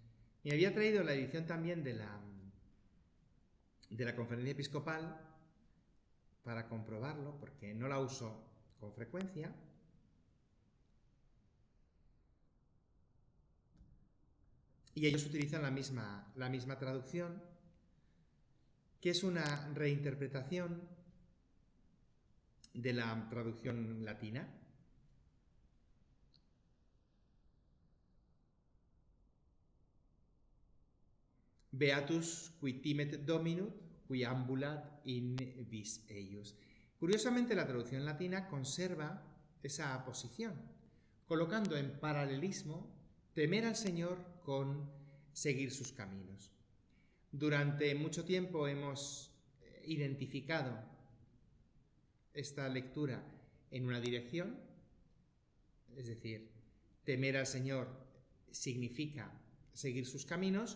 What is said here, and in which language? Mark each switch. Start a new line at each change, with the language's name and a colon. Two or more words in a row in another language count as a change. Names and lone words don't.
Spanish: Me había traído la edición también de la conferencia episcopal para comprobarlo, porque no la uso con frecuencia. Y ellos utilizan la misma traducción, que es una reinterpretación de la traducción latina.
Latin: Beatus qui timet Dominum, qui ambulat in vis eius.
Spanish: Curiosamente, la traducción latina conserva esa posición, colocando en paralelismo temer al Señor con seguir sus caminos. Durante mucho tiempo hemos identificado esta lectura en una dirección, es decir, temer al Señor significa seguir sus caminos.